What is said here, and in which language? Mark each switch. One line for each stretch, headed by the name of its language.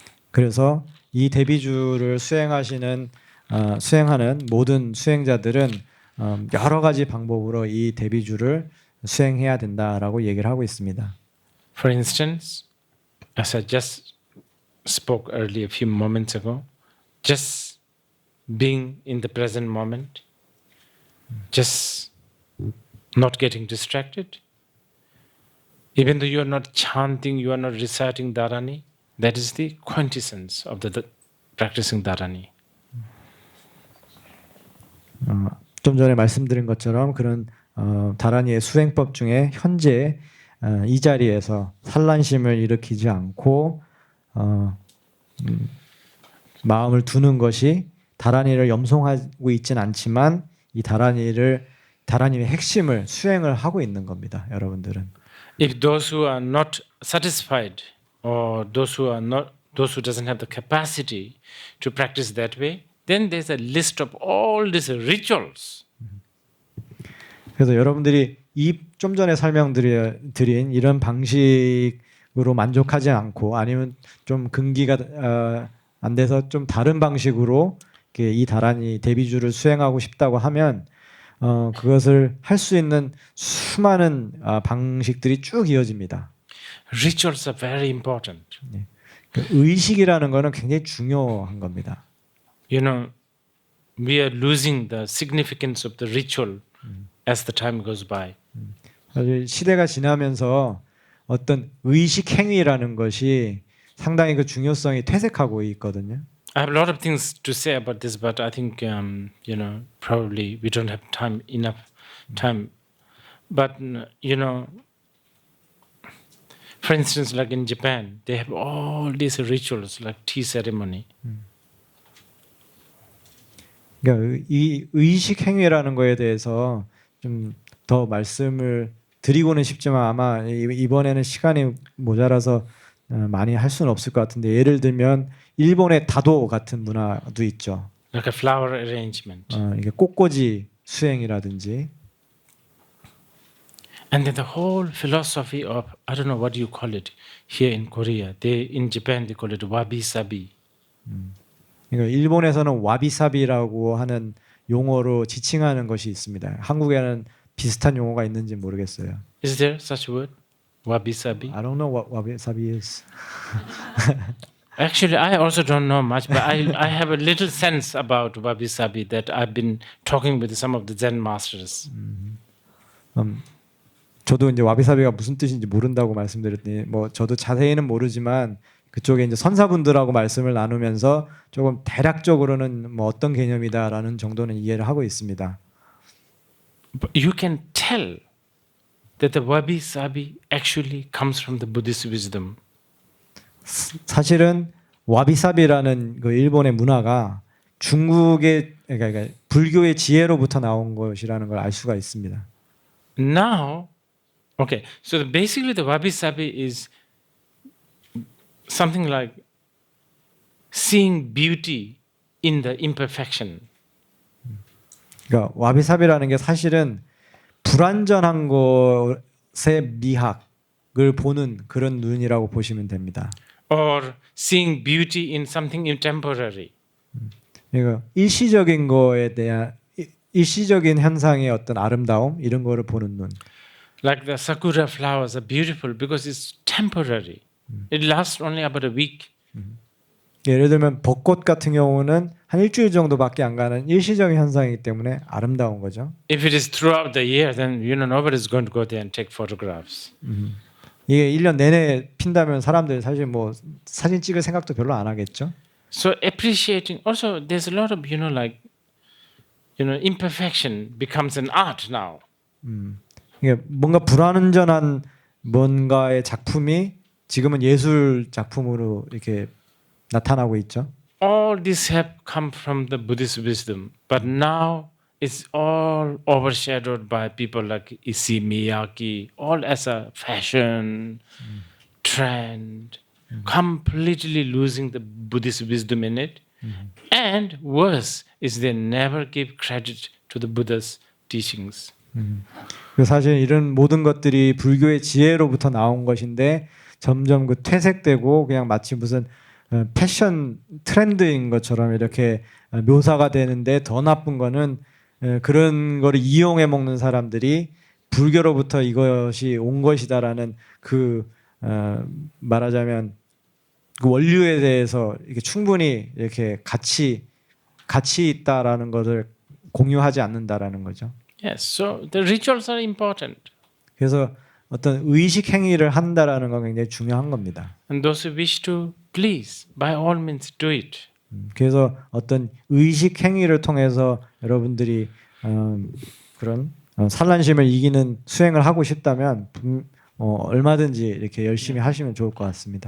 Korean: 그래서 이 대비주를 수행하는 모든 수행자들은 여러 가지 방법으로 이 대비주를 수행해야 된다라고 얘기를 하고 있습니다.
English: For instance, as I just spoke earlier a few moments ago, just being in the present moment, just not getting distracted. Even though you are not chanting, you are not reciting Dharani, that is the quintessence of the practicing Dharani.
Korean: 좀 전에 말씀드린 것처럼 그런 다란이의 수행법 중에 현재 이 자리에서 산란심을 일으키지 않고 마음을 두는 것이 다란이를 염송하고 있지는 않지만 이 다란이의 핵심을 수행을 하고 있는 겁니다, 여러분들은.
English: If those who are not satisfied or those who doesn't have the capacity to practice that way, then there's a list of all these rituals.
Korean: 그래서 여러분들이 이 좀 전에 설명드린 이런 방식으로 만족하지 않고 아니면 좀 근기가 안 돼서 좀 다른 방식으로 이 다란이 대비주를 수행하고 싶다고 하면 그것을 할 수 있는 수많은 방식들이 쭉 이어집니다.
English: Rituals are very important.
Korean: 의식이라는 것은 굉장히 중요한 겁니다.
English: You know, we are losing the significance of the ritual as the time goes by.
Korean: 시대가 지나면서 어떤 의식 행위라는 것이 상당히 그 중요성이 퇴색하고 있거든요.
English: I have a lot of things to say about this, but I think probably we don't have enough time. But for instance, like in Japan, they have all these rituals like tea ceremony.
Korean: 그러니까 이 의식 행위라는 거에 대해서 좀 더 말씀을 드리고는 싶지만 아마 이번에는 시간이 모자라서 많이 할 수는 없을 것 같은데 예를 들면 일본의 다도 같은 문화도 있죠.
English: Like a flower arrangement.
Korean: 이게 꽃꽂이 수행이라든지.
English: And then the whole philosophy of I don't know what you call it here in Korea. In Japan they call it wabi-sabi.
Korean: 그러니까 일본에서는 와비사비라고 하는 용어로 지칭하는 것이 있습니다. 한국에는 비슷한 용어가 있는지 모르겠어요.
English: Is there such a word? Wabi sabi. I don't know what wabi-sabi is. Actually, I also don't know much, but I have a little sense about wabi sabi that I've been talking with some of the Zen masters.
Korean: 저도 이제 와비사비가 무슨 뜻인지 모른다고 말씀드렸더니 뭐 저도 자세히는 모르지만 그쪽에 이제 선사분들하고 말씀을 나누면서 조금 대략적으로는 뭐 어떤 개념이다라는 정도는 이해를 하고 있습니다.
English: But you can tell that the wabi sabi actually comes from the Buddhist wisdom.
Korean: 사실은 와비사비라는 그 일본의 문화가 중국의 그러니까 불교의 지혜로부터 나온 것이라는 걸 알 수가 있습니다.
English: Now, okay, so basically the wabi sabi is something like seeing beauty in the imperfection.
Korean: 그러니까 와비사비라는 게 사실은 불완전한 것의 미학을 보는 그런 눈이라고 보시면 됩니다.
English: Or seeing beauty in something temporary.
Korean: 그러니까 일시적인 거에 대한 일시적인 현상의 어떤 아름다움 이런 거를 보는 눈.
English: Like the sakura flowers are beautiful because it's temporary. It lasts only about a week.
Korean: 예를 들면 벚꽃 같은 경우는 한 일주일 정도밖에 안 가는 일시적인 현상이기 때문에 아름다운 거죠.
English: If it is throughout the year, then nobody's going to go there and take photographs.
Korean: 이게 1년 내내 핀다면 사람들 사실 뭐 사진 찍을 생각도 별로 안 하겠죠.
English: So appreciating also there's a lot of like imperfection becomes an art now.
Korean: 이게 뭔가 불완전한 뭔가의 작품이 지금은 예술 작품으로 이렇게 나타나고 있죠.
English: All this have come from the Buddhist wisdom, but now it's all overshadowed by people like Issey Miyake, all as a fashion trend, completely losing the Buddhist wisdom in it. And worse is they never give credit to the Buddha's teachings.
Korean: 사실 이런 모든 것들이 불교의 지혜로부터 나온 것인데 점점 그 퇴색되고 그냥 마치 무슨 패션 트렌드인 것처럼 이렇게 묘사가 되는데 더 나쁜 거는 그런 거를 이용해 먹는 사람들이 불교로부터 이것이 온 것이다라는 그 말하자면 그 원류에 대해서 이렇게 충분히 이렇게 가치 있다라는 것을 공유하지 않는다라는 거죠.
English: Yes, so the rituals are important.
Korean: 그래서 어떤 의식 행위를 한다라는 건 굉장히 중요한 겁니다.
English: And those who wish to please, by all means do it.
Korean: 그래서 어떤 의식 행위를 통해서 여러분들이 그런 산란심을 이기는 수행을 하고 싶다면 얼마든지 이렇게 열심히 하시면 좋을 것 같습니다.